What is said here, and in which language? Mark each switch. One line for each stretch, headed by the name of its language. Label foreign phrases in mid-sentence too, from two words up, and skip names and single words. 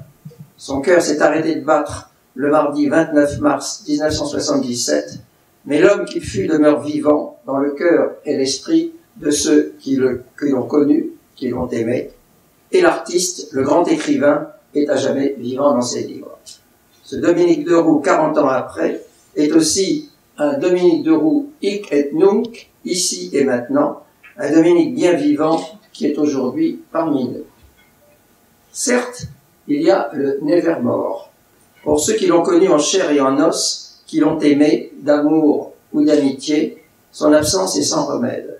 French: Son cœur s'est arrêté de battre le mardi 29 mars 1977, mais l'homme qu'il fut demeure vivant dans le cœur et l'esprit de ceux qui l'ont connu, qui l'ont aimé, et l'artiste, le grand écrivain, est à jamais vivant dans ses livres. Ce Dominique de Roux, 40 ans après, est aussi un Dominique de Roux
Latin: hic et nunc,
French: ici et maintenant, un Dominique bien vivant qui est aujourd'hui parmi nous. Certes, il y a le Nevermore. Pour ceux qui l'ont connu en chair et en os, qui l'ont aimé d'amour ou d'amitié, son absence est sans remède.